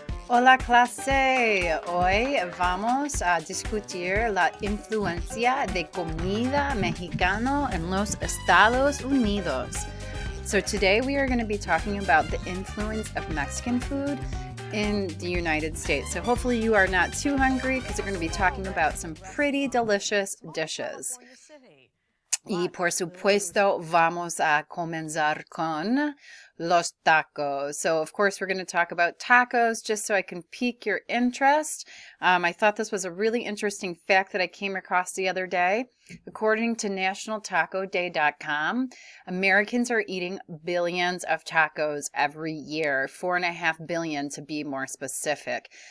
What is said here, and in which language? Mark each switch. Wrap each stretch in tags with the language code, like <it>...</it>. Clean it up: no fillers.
<es>Hola clase, hoy vamos a discutir la influencia de comida mexicano en los Estados Unidos.</es> <en>So today we are going to be talking about the influence of Mexican food in the United States. So hopefully you are not too hungry because we're going to be talking about some pretty delicious dishes.</en> <es>Y por supuesto, vamos a comenzar con los tacos.</es> <en>So, of course, we're going to talk about tacos just so I can pique your interest. I thought this was a really interesting fact that I came across the other day. According to nationaltacoday.com, Americans are eating billions of tacos every year, 4.5 billion to be more specific.</en>